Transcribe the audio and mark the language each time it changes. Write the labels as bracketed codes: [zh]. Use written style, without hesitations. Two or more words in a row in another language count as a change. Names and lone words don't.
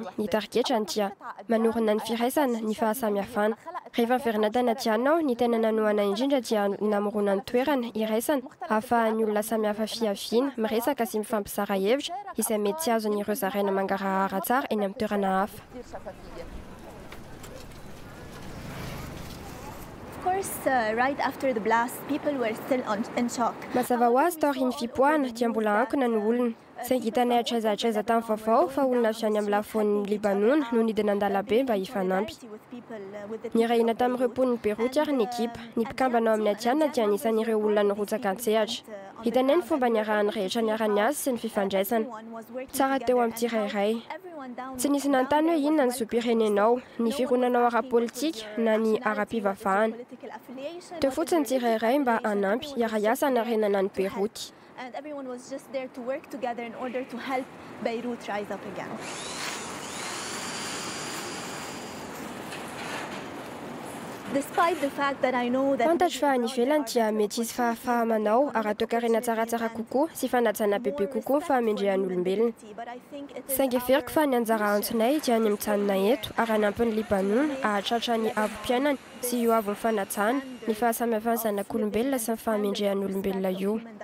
[mg] Ny tarigetrany dia manorina ny firaisana, ny fahasamihafana. Rehefa miverina tany Adiana, ny tena nanohana indrindra dia namorona ny toerana, iraisana, ahafahan'ny olona samihafa fiaviana, miresaka sy mifampizara hevitra izay mety tsy azon'ireo zaraina mangarahara tsara eny amin'ny toerana hafa. [en] Right after the blast, people were still in shock. [mg] Mazava ho azy taorian'ny fipoahana dia mbola ankona ny olona. Saingy hitanay atraiza tamin'ny vaovao fa olona avy any amin'ny lafaon'ny Libanona no nidina an-dalabe mba hifanampy. Nirahina tamin'ireo mponiny Beroa ary ny ekipa. Ny mpikambana ao amin'ny Adiana dia anisan'ireo olona nirotsaka an-tsehatra. Hitanay ny fomba niarahany rehetra niarany azy sy ny fifandraisana. Tsara teo amin'ny tsirairay. Tsy nisy nanontany hoe inona ny zom-pirenenao, ny fironanao ara-politika na ny ara-pivavahana. Teo fotsiny tsirairay mba hanampy, hiara-iasa hanarenana ny Beroa. [en] And everyone was just there to work together in order to help Beirut rise up again. Despite the fact that I know that [mg] fantatro fa any ivelany dia mety isy fahafahamanao ara-toekarena tsaratsara kokoa sy fanajana bebe kokoa fa hamendrehan'olombelona. Saingy veriko fa ny anjara antsonay dia ny mijanona eto ary hanampin'ny Libanona ahatratra ny avo-piainana sy io avo ny fanajana, ny fahasamihafana zanak'olombelona sy ny fahamendrehan'olombelona io.